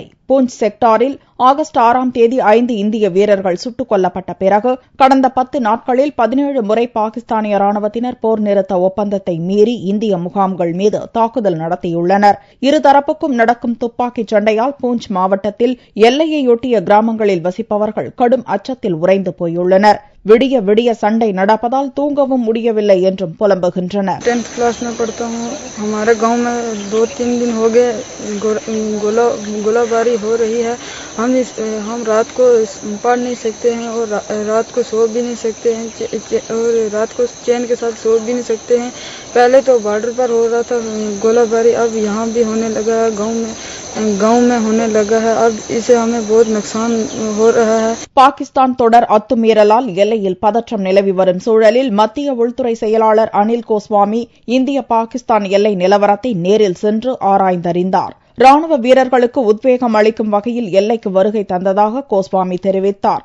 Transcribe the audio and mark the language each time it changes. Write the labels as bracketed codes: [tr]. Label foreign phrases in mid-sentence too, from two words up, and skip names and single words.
[ta] பூஞ்ச் செக்டாரில் ஆகஸ்ட் 6ஆம் தேதி 5 இந்திய வீரர்கள் சுட்டுக் கொல்லப்பட்ட பிறகு கடந்த 10 நாட்களில் 17 முறை பாகிஸ்தானிய ராணுவத்தினர் போர் நிறுத்த ஒப்பந்தத்தை மீறி இந்திய முகாம்கள் மீது தாக்குதல் நடத்தியுள்ளனர். இருதரப்புக்கும் நடக்கும் துப்பாக்கிச் சண்டையால் பூஞ்ச் மாவட்டத்தில் எல்லையையொட்டிய கிராமங்களில் வசிப்பவர்கள் கடும் அச்சத்தில் உறைந்து போயுள்ளனர். விடிய விடிய சண்டை நடப்பதால் தூங்கவும் முடியவில்லை என்றும் புலம்புகின்றனர். [hi] 10th क्लास में पढ़ता हूँ. हमारे गांव में 2-3 दिन हो गए गोलाबारी हो रही है. हम रात को पढ़ नहीं सकते हैं और रात को सो भी नहीं सकते हैं और रात को चैन के साथ सो भी नहीं सकते हैं. पहले तो बॉर्डर पर हो रहा था गोलाबारी, अब यहाँ भी होने लगा है, गांव में होने लगा है. अब इसे हमें बहुत नुकसान हो रहा है. [ta] பாகிஸ்தான் தொடர் அத்துமீறலால் எல்லையில் பதற்றம் நிலவி வரும் சூழலில் மத்திய உள்துறை செயலாளர் அனில் கோஸ்வாமி இந்திய பாகிஸ்தான் எல்லை நிலவரத்தை நேரில் சென்று ஆராய்ந்தறிந்தார். ராணுவ வீரர்களுக்கு உத்வேகம் அளிக்கும் வகையில் எல்லைக்கு வருகை தந்ததாக கோஸ்வாமி தெரிவித்தார்.